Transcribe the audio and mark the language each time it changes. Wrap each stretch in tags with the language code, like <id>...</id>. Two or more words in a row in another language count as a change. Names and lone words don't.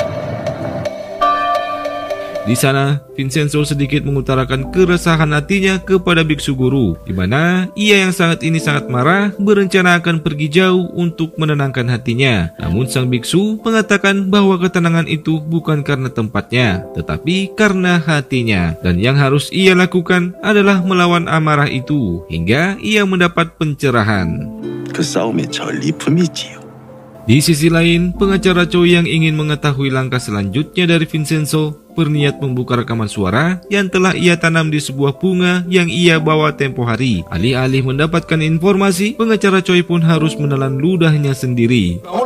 <id>Di sana, Vincenzo sedikit mengutarakan keresahan hatinya kepada biksu guru, di mana ia yang sangat marah berencana akan pergi jauh untuk menenangkan hatinya. Namun sang biksu mengatakan bahwa ketenangan itu bukan karena tempatnya, tetapi karena hatinya. Dan yang harus ia lakukan adalah melawan amarah itu, hingga ia mendapat pencerahan.</id> <ko>그 싸움의 전리품이지요.</ko> <id>Di sisi lain, pengacara Choi yang ingin mengetahui langkah selanjutnya dari Vincenzo berniat membuka rekaman suara yang telah ia tanam di sebuah bunga yang ia bawa tempo hari. Alih-alih mendapatkan informasi, pengacara Choi pun harus menelan ludahnya sendiri.</id>